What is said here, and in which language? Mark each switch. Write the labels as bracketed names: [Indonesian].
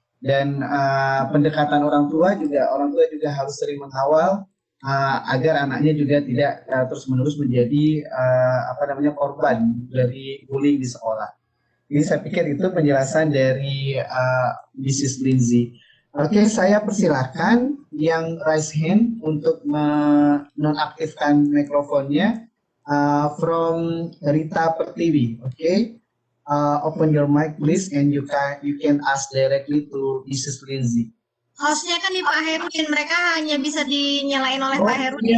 [Indonesian] Dan pendekatan orang tua juga harus sering mengawal agar anaknya juga tidak terus-menerus menjadi korban dari bullying di sekolah. Jadi saya pikir itu penjelasan dari Mrs. Lindsay. Oke, saya persilakan yang [English] raise hand [Indonesian] untuk menonaktifkan mikrofonnya. [English] From Rita Pertiwi, okay? Open your mic please, and you can ask directly to Mrs. Lindsay. [Indonesian] Hostnya kan di Pak Herudin, mereka hanya bisa dinyalain oleh Pak Herudin.